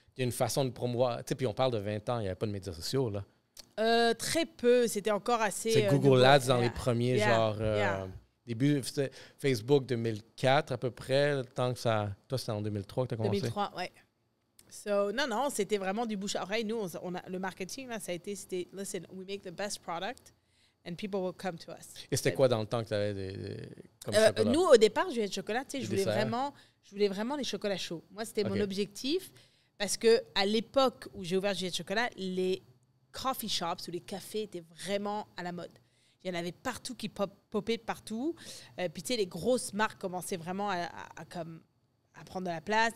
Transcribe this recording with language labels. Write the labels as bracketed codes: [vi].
[fr] Il y a une façon de promouvoir. Tu sais, puis on parle de 20 ans, il n'y avait pas de médias sociaux, là. Très peu. C'était encore assez... C'est Google Ads dans les premiers, début, Facebook 2004 à peu près, le temps que ça... Toi, c'était en 2003 que tu as commencé? 2003, oui. So, non, c'était vraiment du bouche à oreille. Nous, le marketing, là, ça a été... C'était, [en] listen, we make the best product and people will come to us. [fr] Et c'était quoi dans le temps que tu avais comme chocolat? Nous, au départ, Juliette Chocolat, tu sais, je voulais vraiment les chocolats chauds. Moi, c'était mon objectif. Parce qu'à l'époque où j'ai ouvert Juliette Chocolat, les coffee shops ou les cafés étaient vraiment à la mode. Il y en avait partout qui popaient partout. Puis, tu sais, les grosses marques commençaient vraiment à prendre de la place.